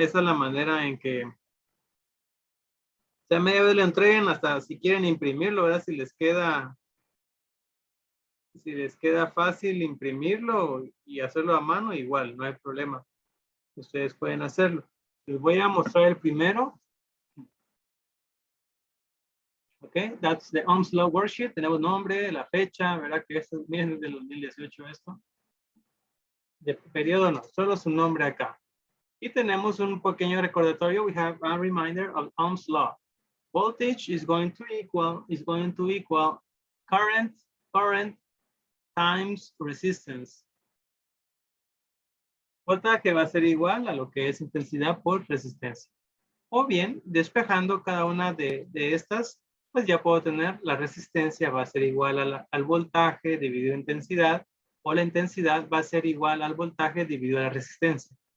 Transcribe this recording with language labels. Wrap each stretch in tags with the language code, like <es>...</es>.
<es>Esa es la manera en que, o sea, media vez lo entreguen, hasta si quieren imprimirlo, ¿verdad? Si les queda fácil imprimirlo y hacerlo a mano, igual, no hay problema. Ustedes pueden hacerlo. Les voy a mostrar el primero.</es> <en>Ok, that's the Ohm's Law worksheet.</en> <es>Tenemos nombre, la fecha, ¿verdad? Que esto es del 2018 esto. De periodo no, solo su nombre acá. Y tenemos un pequeño recordatorio.</es> <en>We have a reminder of Ohm's Law. Voltage is going to equal current times resistance.</en> <es>Voltaje va a ser igual a lo que es intensidad por resistencia. O bien, despejando cada una de estas, pues ya puedo tener la resistencia va a ser igual al voltaje dividido en intensidad, o la intensidad va a ser igual al voltaje dividido a la resistencia.</es>